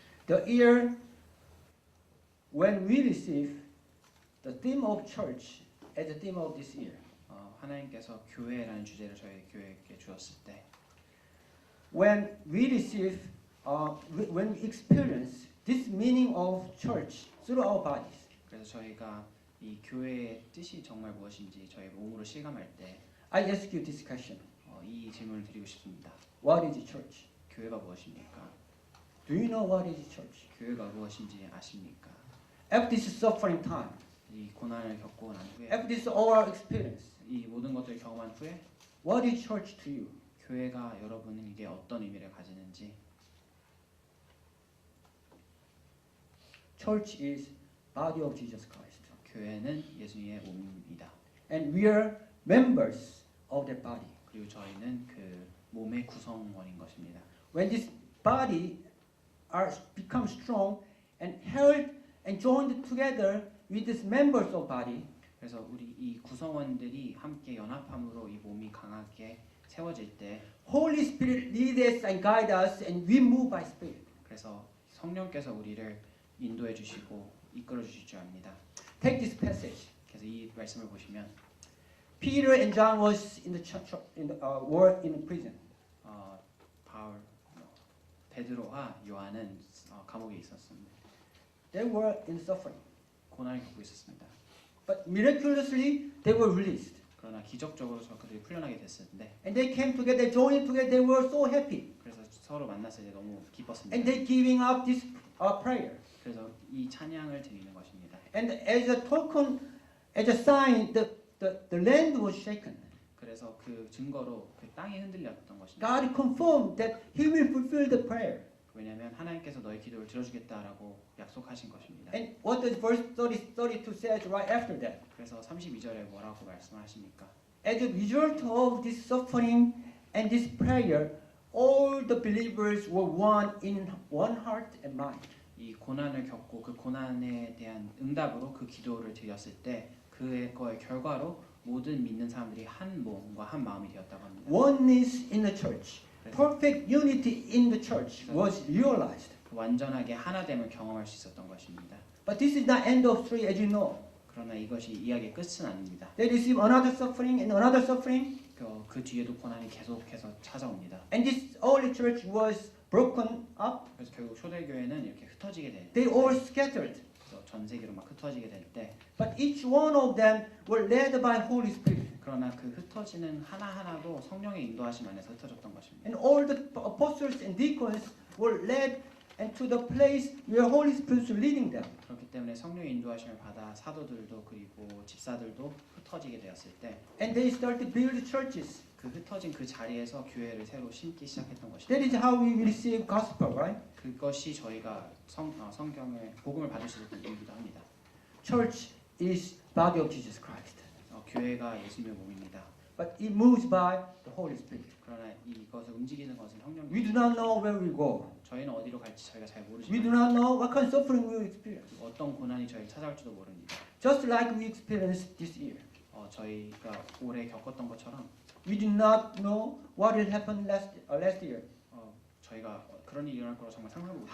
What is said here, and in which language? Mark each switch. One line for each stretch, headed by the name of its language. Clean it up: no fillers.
English: the year when we receive the theme of church as the theme of this year,
Korean: 하나님께서 교회라는 주제를 저희 교회에게 주었을 때,
English: when we receive, when we experience this meaning of church through our bodies,
Korean: 그래서 저희가 이 교회의 뜻이 정말 무엇인지 저희 몸으로 실감할 때,
English: I ask you this question:
Korean: 이 질문을 드리고 싶습니다.
English: What is church?
Korean: 교회가 무엇입니까?
English: Do you know what is church?
Korean: 교회가 무엇인지 아십니까?
English: After this suffering time,
Korean: 이 고난을 겪고 난 후에,
English: after this all experience,
Korean: 이 모든 것들을 경험한 후에
English: what is church to you?
Korean: 교회가 여러분에게 어떤 의미를 가지는지.
English: Church is body of Jesus Christ,
Korean: 교회는 예수님의 몸입니다.
English: and we are members of that body.
Korean: 그리고 저희는 그 몸의 구성원인 것입니다.
English: When this body become strong and held and joined together with these members of body,
Korean: 그래서 우리 이 구성원들이 함께 연합함으로 이 몸이 강하게 세워질 때,
English: Holy Spirit lead us and guide us, and we move by Spirit.
Korean: 그래서 성령께서 우리를 인도해 주시고 이끌어 주실 줄 압니다.
English: Take this passage.
Korean: 그래서 이 말씀을 보시면
English: Peter and John was in the church, were in prison.
Korean: 바울, 베드로와 요한은 감옥에 있었습니다.
English: They were in suffering,
Korean: 고난을 겪고 있었습니다.
English: but miraculously they were released,
Korean: 그러나 기적적으로 그들이 풀려나게 됐었는데,
English: and they came together, joined together. They were so happy,
Korean: 그래서 서로 만났을 때 너무 기뻤습니다.
English: and they giving up this prayer.
Korean: 그래서 이 찬양을 드리는 것입니다.
English: And as a token, as a sign, the land was shaken.
Korean: 그래서 그 증거로 그 땅이 흔들렸던 것입니다.
English: God confirmed that He will fulfill the prayer.
Korean: 왜냐하면 하나님께서 너의 기도를 들어주겠다라고 약속하신 것입니다.
English: And what does verse 32 says right after that?
Korean: 그래서 32절에 뭐라고 말씀하십니까?
English: As a result of this suffering and this prayer, all the believers were one in one heart and mind.
Korean: 이 고난을 겪고 그 고난에 대한 응답으로 그 기도를 드렸을 때 그거의 결과로 모든 믿는 사람들이 한 몸과 한 마음이 되었다고 합니다.
English: Oneness in the church, perfect unity in the church was realized.
Korean: 완전하게 하나됨을 경험할 수 있었던 것입니다.
English: But this is not end of story, as you know.
Korean: 그러나 이것이 이야기의 끝은 아닙니다.
English: They receive another suffering and another suffering.
Korean: 그 뒤에도 고난이 계속해서 찾아옵니다.
English: And this early church was broken up.
Korean: 그래서 결국 초대교회는 이렇게 흩어지게 될
English: They
Korean: 때,
English: all scattered.
Korean: 전 세계로 막 흩어지게 될 때,
English: But each one of them were led by Holy Spirit.
Korean: 그러나 그 흩어지는 하나하나도 성령의 인도하심 안에서 흩어졌던 것입니다.
English: And all the apostles and deacons were led into the place where Holy Spirit was leading them.
Korean: 그렇기 때문에 성령의 인도하심을 받아 사도들도 그리고 집사들도 흩어지게 되었을 때,
English: And they started to build churches.
Korean: 그 흩어진 그 자리에서 교회를 새로 심기 시작했던
English: That
Korean: 것입니다.
English: is how we receive gospel, right?
Korean: 그것이 저희가 성경을 복음을 받을 수 있었던 이유이기도 합니다.
English: Church is body of Jesus Christ.
Korean: 교회가 예수님의 몸입니다.
English: But it moves by the Holy Spirit.
Korean: 그러나 이것을 움직이는 것은
English: We
Korean: 성령님.
English: do not know where we go.
Korean: 저희는 어디로 갈지 저희가 잘
English: We do
Korean: 모르지만
English: not know what kind of suffering we will experience.
Korean: 어떤 고난이 저희를 찾아올지도 모릅니다.
English: Just like we experienced this year.
Korean: 저희가 올해 겪었던 것처럼
English: We do not know what will happen last year.
Korean: 저희가 그런 일이 일어날 거라고 정말 상상도